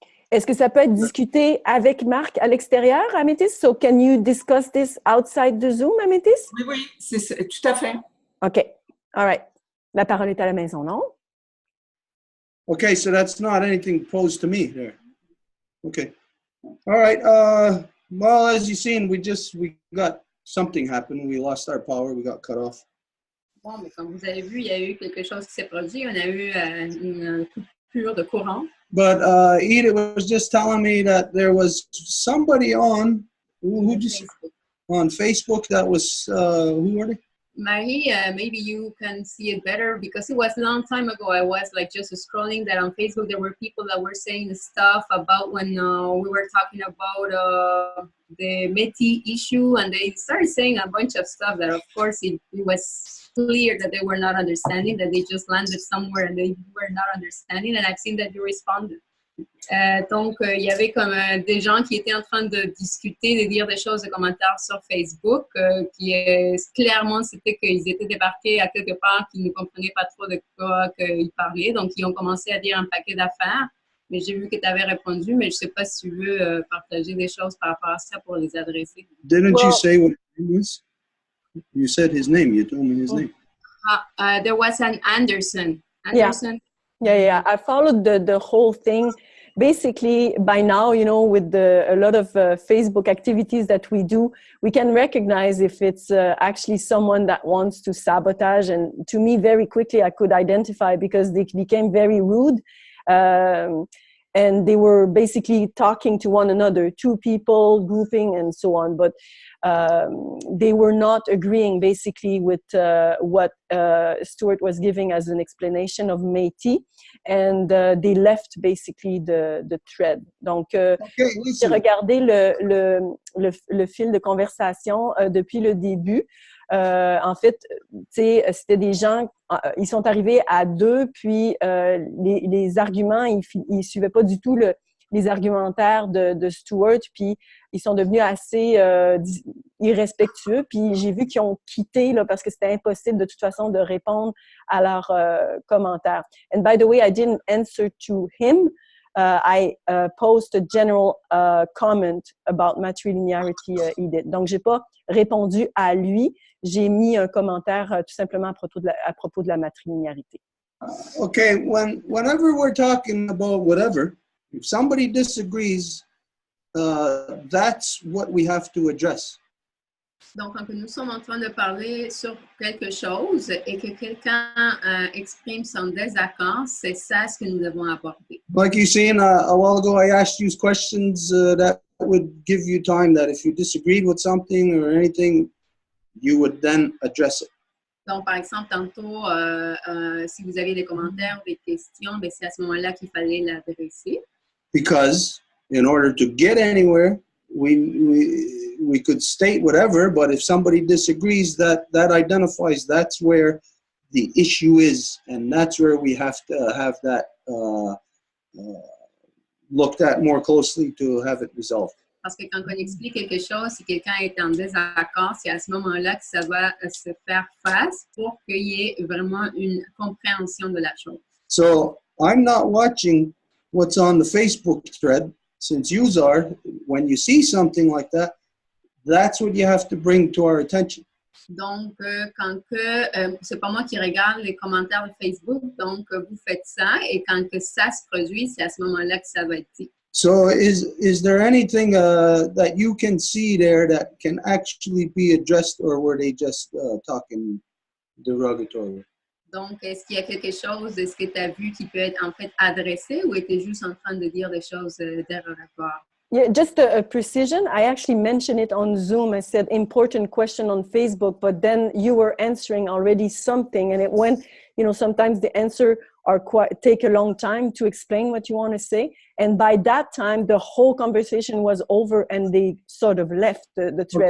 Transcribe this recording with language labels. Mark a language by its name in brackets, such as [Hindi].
[French] Est-ce que ça peut être discuté avec Marc à l'extérieur, Amethyst? [English] So can you discuss this outside the Zoom, Amethyst? [French] Oui, oui, c'est tout à fait. [English] OK. All right. [French] La parole est à la maison, non? [English] Okay, so that's not anything posed to me there. Okay. All right. Well, as you've seen, we got something happen. We lost our power. We got cut off. [French] Bon, mais comme vous avez vu, il y a eu quelque chose qui s'est produit. On a eu une coupure de courant. [English] But Edith was just telling me that there was somebody on Facebook that was who were they? Marie, maybe you can see it better because it was a long time ago. I was like just scrolling that on Facebook. There were people that were saying stuff about when we were talking about the Métis issue, and they started saying a bunch of stuff that, of course, it was clear that they were not understanding, that they just landed somewhere and they were not understanding. And I've seen that you responded. [French] Donc, il y avait comme des gens qui étaient en train de discuter, de dire des choses, de commentaires sur Facebook, qui clairement, c'était qu'ils étaient débarqués à quelque part, qu'ils ne comprenaient pas trop de quoi ils parlaient. Donc, ils ont commencé à dire un paquet d'affaires. Mais j'ai vu que tu avais répondu, mais je ne sais pas si tu veux partager des choses par rapport à ça pour les adresser. [English] Didn't you say what his name was? You said his name. You told me his name. There was an Anderson. Anderson. Yeah. I followed the whole thing. Basically, by now, with a lot of Facebook activities that we do, we can recognize if it's actually someone that wants to sabotage. And to me, very quickly, I could identify because they became very rude. And they were basically talking to one another, two people, grouping, and so on. But they were not agreeing basically with what Stuart was giving as an explanation of Métis, and they left basically the thread. [French] Donc, j'ai regardé le fil de conversation depuis le début. En fait, c'était des gens, ils sont arrivés à deux, puis les arguments, ils suivaient pas du tout les argumentaires de Stuart, puis ils sont devenus assez irrespectueux, puis j'ai vu qu'ils ont quitté là, parce que c'était impossible de toute façon de répondre à leurs commentaires. [English] And by the way, I didn't answer to him. I post a general comment about matrilinearity, Edith. [French] Donc, j'ai pas répondu à lui. J'ai mis un commentaire tout simplement à propos de la matrilinearité. [English] Okay, whenever we're talking about whatever, if somebody disagrees, that's what we have to address. [French] Donc, quand nous sommes en train de parler sur quelque chose et que quelqu'un exprime son désaccord, c'est ça ce que nous devons aborder. [English] Like you seen a while ago, I asked you questions that would give you time that if you disagreed with something or anything, you would then address it. [French] Donc, par exemple, tantôt, si vous avez des commentaires ou des questions, ben, c'est à ce moment-là qu'il fallait l'adresser. [English] Because in order to get anywhere, we could state whatever, but if somebody disagrees, that identifies that's where the issue is, and that's where we have to have that looked at more closely to have it resolved. [French] Parce que quand on explique quelque chose, si quelqu'un est en désaccord, c'est à ce moment-là que ça va se faire face pour qu'il y ait vraiment une compréhension de la chose. [English] So I'm not watching what's on the Facebook thread, since you are. When you see something like that, that's what you have to bring to our attention. [French] Donc, quand que, c'est pas moi qui regarde les commentaires de Facebook, donc vous faites ça, et quand que ça se produit, c'est à ce moment-là que ça va être dit. [English] So is there anything that you can see there that can actually be addressed, or were they just talking derogatory? [French] Donc, est-ce qu'il y a quelque chose, est-ce que tu as vu qui peut être en fait adressé, ou était juste en train de dire des choses dérogatoires? [English] Yeah, just a precision. I actually mentioned it on Zoom. I said important question on Facebook, but then you were answering already something, and it went, you know, sometimes the answer are take a long time to explain what you want to say. And by that time, the whole conversation was over and they sort of left the thread.